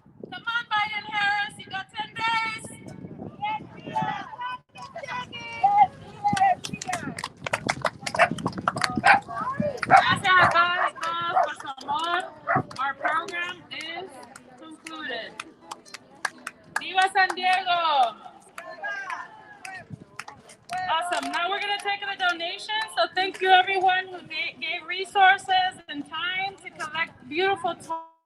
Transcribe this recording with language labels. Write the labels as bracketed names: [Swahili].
[English] Come on, Biden Harris, you got 10 days. [Spanish] Gracias a todos por su amor. [English] Our program is concluded. [Spanish] Viva San Diego! [English] Awesome. Now we're going to take the donations. So thank you everyone who gave resources and time to collect beautiful toys.